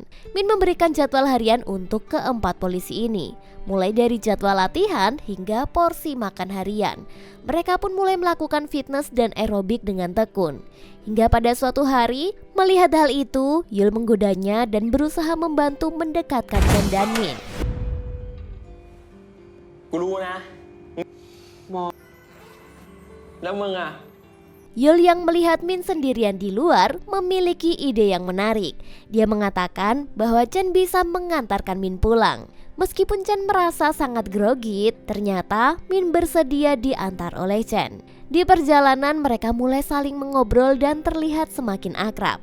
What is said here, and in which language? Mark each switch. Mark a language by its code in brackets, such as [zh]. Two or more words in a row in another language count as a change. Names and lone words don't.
[id] Min memberikan jadwal harian untuk keempat polisi ini, mulai dari jadwal latihan hingga porsi makan harian. Mereka pun mulai melakukan fitness dan aerobik dengan tekun. Hingga pada suatu hari, melihat hal itu, Yul menggodanya dan berusaha membantu mendekatkan Chen dan Min. [th] กูรู้นะแล้วมึงอะ [id] Yul yang melihat Min sendirian di luar memiliki ide yang menarik. Dia mengatakan bahwa Chen bisa mengantarkan Min pulang. Meskipun Chen merasa sangat grogi, ternyata Min bersedia diantar oleh Chen. Di perjalanan mereka mulai saling mengobrol dan terlihat semakin akrab.